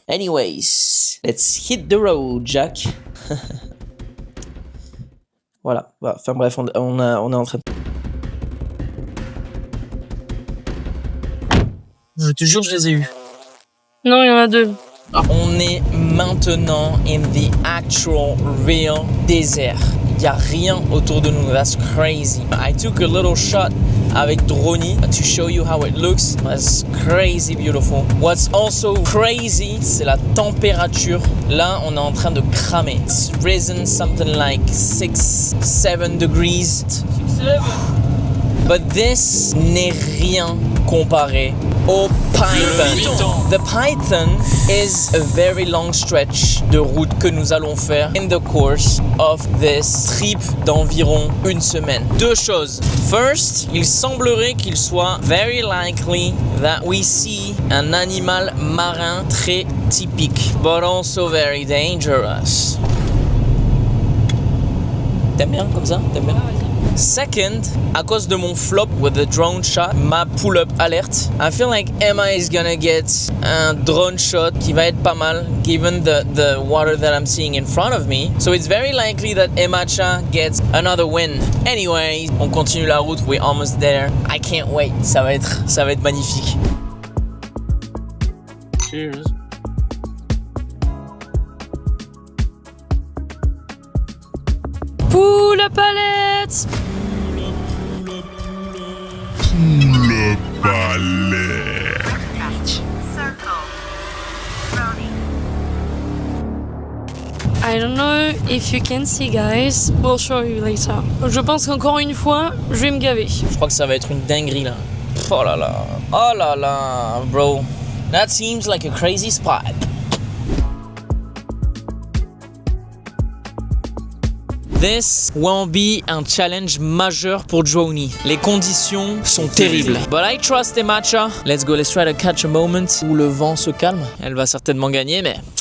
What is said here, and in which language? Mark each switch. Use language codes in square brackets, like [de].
[en] Anyways, let's hit the road, Jack. [fr] Voilà. Enfin bref, on est en train de... Je te jure, je les ai eus. Non, il y en a deux. On est maintenant [en] in the actual real desert. [fr] Il n'y a rien autour de nous. [en] That's crazy. I took a little shot avec Droney to show you how it looks. That's crazy beautiful. What's also crazy, [fr] c'est la température. Là, on est en train de cramer. [en] It's risen something like 6-7 degrees. 6-7. But this [fr] n'est rien comparé au Python. [en] The Python is a very long stretch [fr] de route que nous allons faire [en] in the course of this trip [fr] d'environ 1 semaine. Deux choses. [en] First, [fr] il semblerait qu'il soit [en] very likely that we see [fr] un animal marin très typique, [en] but also very dangerous. [fr] T'aimes bien comme ça? T'aimes bien? Second, à cause de mon flop [en] with the drone shot, [fr] ma pull-up alerte, [en] I feel like Emma is gonna get [fr] un drone shot qui va être pas mal, [en] given the water that I'm seeing in front of me. So it's very likely that Emma-cha gets another win. [fr] Anyway, on continue la route, [en] we're almost there. I can't wait, [fr] ça va être magnifique. [en] Cheers. [fr] Pull-up alerte! Le palais. [en] Circle. Brony. I don't know if you can see, guys. We'll show you later. [fr] Je pense qu'encore une fois, je vais me gaver. Je crois que ça va être une dinguerie là. Oh là là, bro. [en] That seems like a crazy spot. This won't be [fr] un challenge majeur pour Droney. Les conditions sont terribles. [en] But I trust Emma-cha. Let's go, let's try to catch a moment [fr] où le vent se calme. Elle va certainement gagner, mais...